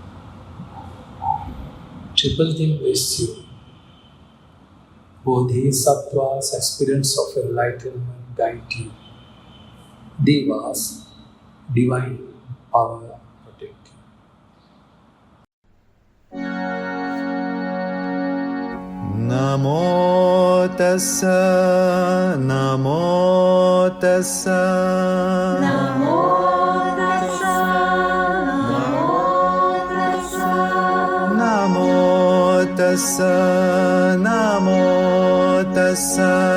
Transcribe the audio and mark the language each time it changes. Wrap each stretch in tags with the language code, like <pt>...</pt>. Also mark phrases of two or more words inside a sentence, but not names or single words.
<en>Triple Thing bless you. Bodhisattvas, aspirants of enlightenment, guide you. Devas, divine power, protect you.</en> <pi>Namo tassa, namo tassa, Namo tassa, namo tassa, namo tassa, namo tassa,</pi>